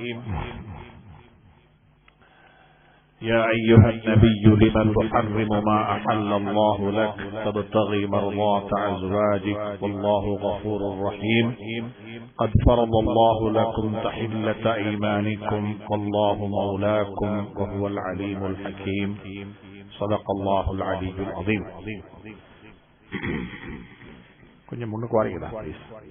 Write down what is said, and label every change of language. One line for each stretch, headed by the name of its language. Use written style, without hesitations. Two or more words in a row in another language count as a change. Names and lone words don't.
Arabic: يا أيها النبي لم تحرم ما أحل الله لك تبتغي مرضات أزواجك والله غفور رحيم قد فرض الله لكم تحلة أيمانكم والله مولاكم وهو العليم الحكيم صدق الله العلي العظيم.
Tamil: கொஞ்சம் முன்னுக்கு வரீங்களா ப்ளீஸ்?